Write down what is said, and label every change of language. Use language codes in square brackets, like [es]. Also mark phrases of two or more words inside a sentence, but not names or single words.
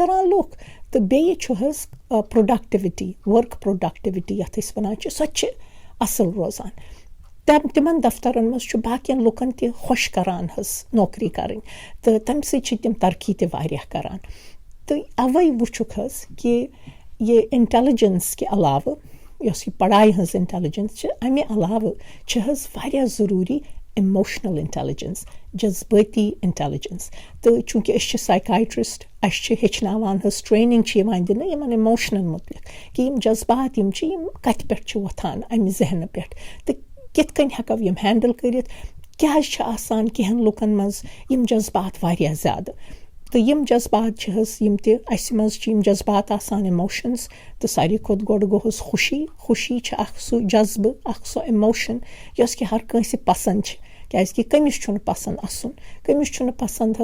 [ks] کَران لُکھ تہٕ بیٚیہِ چھُ حظ [en] productivity work productivity [ks] یَتھ أسۍ وَنان چھِ سۄ تہِ چھِ اَصٕل روزان تِمَن دفترَن منٛز چھُ باقیَن لُکَن تہِ خۄش کَران حظ نوکری کَرٕنۍ تہٕ تَمہِ سۭتۍ چھِ تِم ترقی تہِ واریاہ کَران تہٕ اَوَے وٕچھُکھ حظ کہِ یہِ اِنٹٮ۪لِجَنس کہِ علاوٕ یۄس یہِ پڑایہِ ہٕنٛز اِنٹٮ۪لِجَنس چھِ اَمہِ علاوٕ چھِ حظ واریاہ ضروٗری [en] emotional intelligence, [ks] جذبٲتی intelligence. تہٕ چوٗنٛکہِ أسۍ چھِ psychiatrist, اَسہِ چھِ ہیٚچھناوان حظ ٹرٛینِنٛگ چھِ یِوان دِنہٕ یِمَن اِموشنَن مُتعلِق کہِ یِم جذبات یِم چھِ یِم کَتہِ پٮ۪ٹھ چھِ وۄتھان اَمہِ ذہنہٕ پٮ۪ٹھ تہٕ کِتھ کٔنۍ ہٮ۪کو یِم ہینڈل کٔرِتھ. کیٛازِ چھِ آسان کینٛہَن لُکَن منٛز یِم جذبات واریاہ زیادٕ تہٕ یِم جذبات چھِ حظ یِم تہِ اَسہِ منٛز چھِ یِم جذبات آسان اِموشنٕز تہٕ ساروی کھۄتہٕ گۄڈٕ گوٚو حظ خوشی چھِ اَکھ سُہ جذبہٕ اَکھ سۄ اِموشَن یۄس کہِ ہر کٲنٛسہِ پَسنٛد چھِ کیٛازِکہِ کٔمِس چھُنہٕ پَسنٛد اَسُن کٔمِس چھُنہٕ پَسنٛد